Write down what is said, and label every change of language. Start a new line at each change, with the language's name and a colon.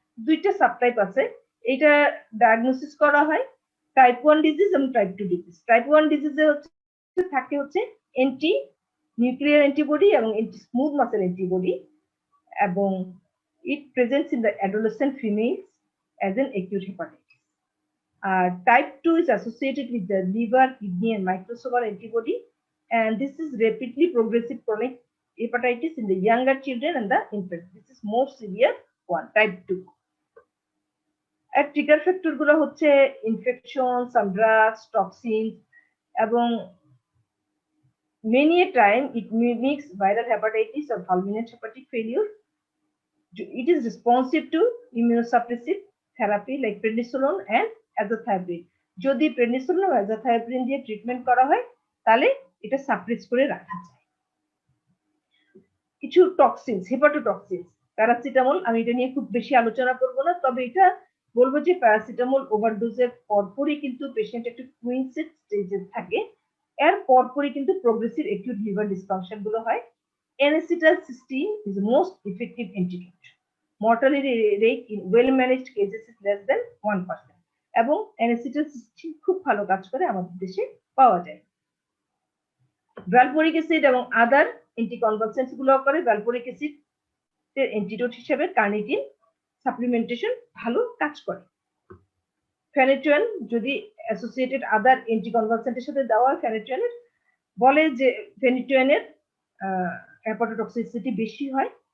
Bangla: দুইটা সাবটাইপ আছে, এটা ডায়াগনোসিস করা হয় টাইপ 1 ডিজিজ এবং টাইপ 2 ডিজিজ। টাইপ 1 ডিজিজে থাকে অ্যান্টি নিউক্লিয়ার অ্যান্টিবডি এবং অ্যান্টি স্মুথ মাসেল অ্যান্টিবডি, এবং
English: it presents in the adolescent females as an acute hepatitis. Type 2 is associated with the liver, kidney, and microsomal antibody, and this is rapidly progressive chronic hepatitis in the younger children and the infants. This is more severe one, type 2.
Bangla: আর trigger factor গুলো হচ্ছে infection, some drugs, toxin, এবং
English: many a time it mimics viral hepatitis or fulminant hepatic failure. It is responsive to immunosuppressive therapy like prednisolone and azathioprine.
Bangla: যদি prednisolone ও azathioprine দিয়ে treatment করা হয় তাহলে এটা suppress করে রাখা যায়। কিছু টক্সিনস, হেপাটোটক্সিনস, প্যারাসিটামল, আমি এটা নিয়ে খুব বেশি আলোচনা করব না, তবে এটা বলবো যে প্যারাসিটামল ওভারডোজের পরপরই কিন্তু পেশেন্ট একটু কুইনসেট স্টেজে থাকে, এর পরপরই কিন্তু প্রোগ্রেসিভ অ্যাকিউট লিভার ডিসফাংশন গুলো হয়।
English: N-acetylcysteine is the most effective antidote. Mortality rate in well-managed cases is less than 1%.
Bangla: এবং N-acetylcysteine খুব ভালো কাজ করে আমাদের দেশে পাওয়া যায়। ভ্যালপোরিক অ্যাসিড এবং আদার অ্যান্টিকনভালসেন্টস গুলো করে। ভ্যালপোরিক অ্যাসিড এর অ্যান্টিডোট হিসেবে কার্নিটিন সাপ্লিমেন্টেশন ভালো কাজ করে। ফেনিটুয়েন যদি অ্যাসোসিয়েটেড আদার অ্যান্টিকনভালসেন্টের সাথে দেওয়া হয়, ফেনিটুয়েনের বলে যে ফেনিটুয়েনের হেপাটোটক্সিসিটি বেশি হয়।